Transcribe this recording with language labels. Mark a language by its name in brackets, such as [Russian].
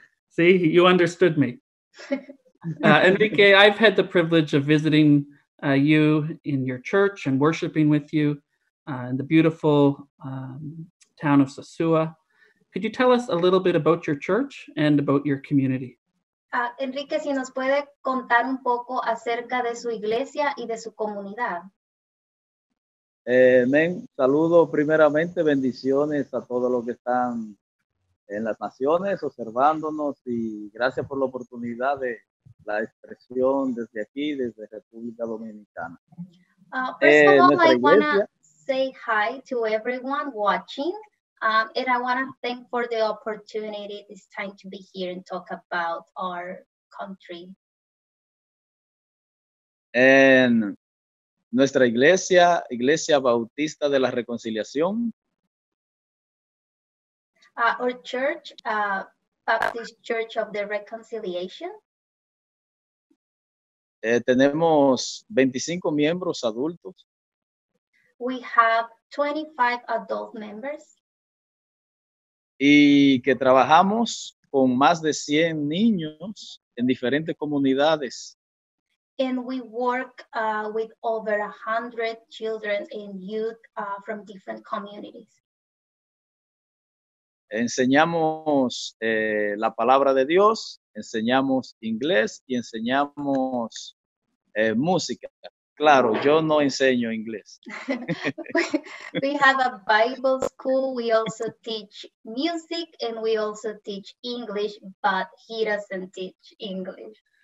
[English] See, you understood me. Enrique, I've had the privilege of visiting you in your church and worshiping with you in the beautiful town of Sosua. Could you tell us a little bit about your church and about your community? [Spanish] Enrique, si nos puede contar un poco acerca de su iglesia y de su comunidad. Saludo primeramente, bendiciones a todos los que están en las naciones observándonos y gracias por la oportunidad de la expresión desde aquí, desde República Dominicana. [English] First of all, I want to say hi to everyone watching. And I want to thank for the opportunity this time to be here and talk about our country. [Spanish] En nuestra iglesia, Iglesia Bautista de la Reconciliación. [English] Our church, Baptist Church of the Reconciliation. [Spanish] Tenemos 25 miembros adultos. [English] We have 25 adult members. [Spanish] Y que trabajamos con más de 100 niños en diferentes comunidades. [English] And we work with over 100 children and youth from different communities. [Spanish] Enseñamos la palabra de Dios, enseñamos inglés y enseñamos música. Claro, yo no enseño inglés. [English] We have a Bible school. We also teach music and we also teach English, but he doesn't teach English.